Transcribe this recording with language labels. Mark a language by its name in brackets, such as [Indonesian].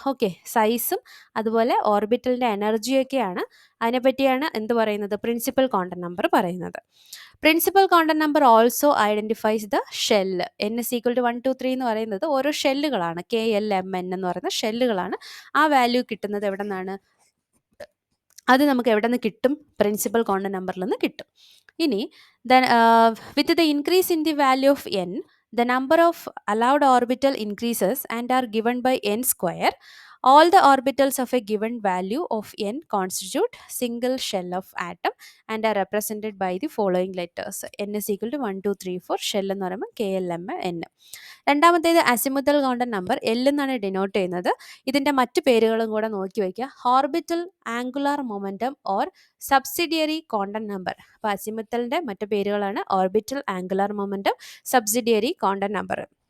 [Malayalam] Okay, സൈസും അതുപോലെ ഓർബിറ്റലിൻ്റെ എനർജിയൊക്കെയാണ്, അതിനെപ്പറ്റിയാണ് എന്ത് പറയുന്നത്, പ്രിൻസിപ്പൽ ക്വാണ്ടം നമ്പർ പറയുന്നത്. [English] Principal quantum number also identifies the shell. n is equal to 1, 2, 3 [Malayalam] എന്ന് പറയുന്നത് ഓരോ ഷെല്ലുകളാണ്, KLMN എന്ന് പറയുന്ന ഷെല്ലുകളാണ്. ആ വാല്യൂ കിട്ടുന്നത് എവിടെ നിന്നാണ്? അത് നമുക്ക് എവിടെ നിന്ന് കിട്ടും? പ്രിൻസിപ്പൽ ക്വാണ്ടം നമ്പറിൽ നിന്ന് കിട്ടും. [English] ഇനി with the increase in the value of n, the number of allowed orbital increases and are given by n square. All the orbitals of a given value of n constitute single shell of atom and are represented by the following letters. n is equal to 1, 2, 3, 4. [Malayalam] Shell എന്ന് പറയുമ്പോൾ KLMN. രണ്ടാമത്തേത് azimuthal quantum number L എന്നാണ് denote ചെയ്യുന്നത്. ഇതിൻ്റെ മറ്റ് പേരുകളും കൂടെ നോക്കി വയ്ക്കുക. Orbital angular momentum or subsidiary quantum number. അപ്പോൾ അസിമുത്തലിൻ്റെ മറ്റ് പേരുകളാണ് orbital angular momentum, subsidiary quantum number.